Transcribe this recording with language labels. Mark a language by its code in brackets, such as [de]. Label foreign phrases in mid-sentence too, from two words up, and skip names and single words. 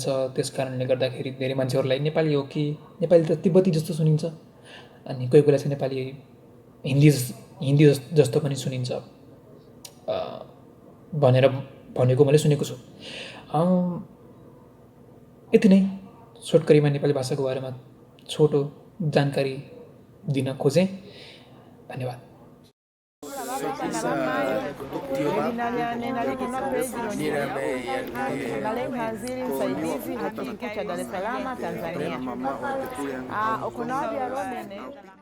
[ne] त्यसकारणले गर्दाखेरि धेरै मान्छेहरूलाई नेपाली हो कि नेपाली त तिब्बती जस्तो सुनिन्छ, अनि कोही बेला चाहिँ नेपाली हिन्दी जस्तो पनि सुनिन्छ भनेर भनेको मैले सुनेको छु। यति नै छोटकरीमा नेपाली भाषाको बारेमा छोटो जानकारी दिन खोजेँ। धन्यवाद। [sw] Haziri msaidizi chuo kikuu cha Dar es Salaam Tanzania.